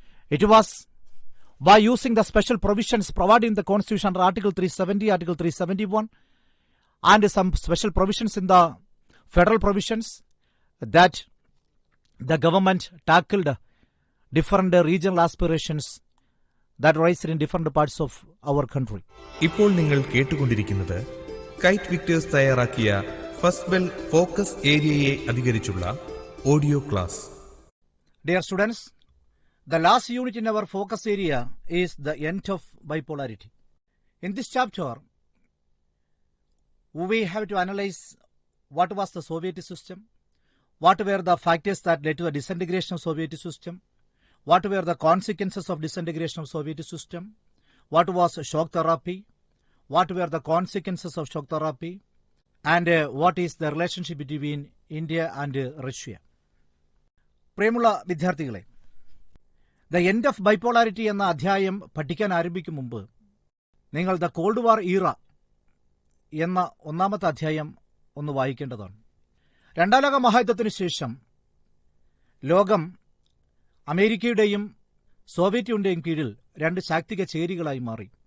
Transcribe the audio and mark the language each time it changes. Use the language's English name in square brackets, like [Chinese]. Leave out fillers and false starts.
[English] It was by using the special provisions provided in the Constitution under Article 370, Article 371, and some special provisions in the federal provisions that the government tackled different regional aspirations that rise in different parts of our country. [Malayalam] ഇപ്പോൾ നിങ്ങൾ കേട്ടുകൊണ്ടിരിക്കുന്നത് KITE Victers തയ്യാറാക്കിയ first bell focus ഏരിയയെ അധികരിച്ചുള്ള audio class. [English] Dear students, the last unit in our focus area is the end of bipolarity. In this chapter, we have to analyze what was the Soviet system, what were the factors that led to the disintegration of Soviet system, what were the consequences of disintegration of Soviet system, what was shock therapy, what were the consequences of shock therapy, and what is the relationship between India and Russia. [Malayalam] പ്രിയമുള്ള വിദ്യാർത്ഥികളെ, the end of ബൈപോളാരിറ്റി എന്ന അധ്യായം പഠിക്കാൻ ആരംഭിക്കും മുമ്പ് നിങ്ങൾ the called വാർ ഈറ എന്ന ഒന്നാമത്തെ അധ്യായം ഒന്ന് വായിക്കേണ്ടതാണ്. രണ്ടാം ലോക മഹായുദ്ധത്തിനു ശേഷം ലോകം അമേരിക്കയുടെയും സോവിയറ്റ് യൂണിയന്റെയും കീഴിൽ 2 ശാക്തിക ചേരികളായി മാറി.